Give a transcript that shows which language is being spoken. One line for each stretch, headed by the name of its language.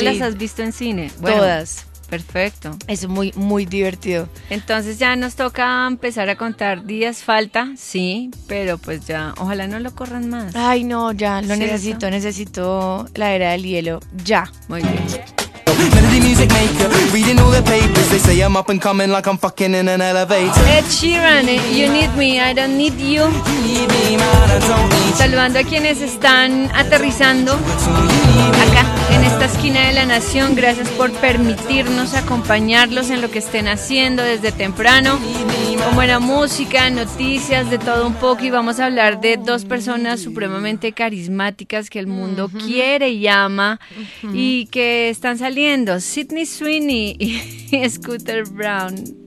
Spanish: sí las has visto en cine? Bueno, todas. Perfecto. Es muy, muy divertido. Entonces ya nos toca empezar a contar días falta, sí, pero pues ya, ojalá no lo corran más. Ay, no, ya, lo necesito, eso? Necesito La Era del Hielo, ya. Muy bien.
English: Melody music maker, reading all the papers. They say I'm up and coming like I'm fucking in an elevator. Ed Sheeran, you need me, I don't need you. You need me, man, I don't need you.
Spanish: saludando a quienes están aterrizando acá en esta esquina de la nación. Gracias por permitirnos acompañarlos en lo que estén haciendo desde temprano, con buena música, noticias, de todo un poco. Y vamos a hablar de dos personas supremamente carismáticas que el mundo quiere y ama y que están saliendo: Sydney Sweeney y Scooter Braun.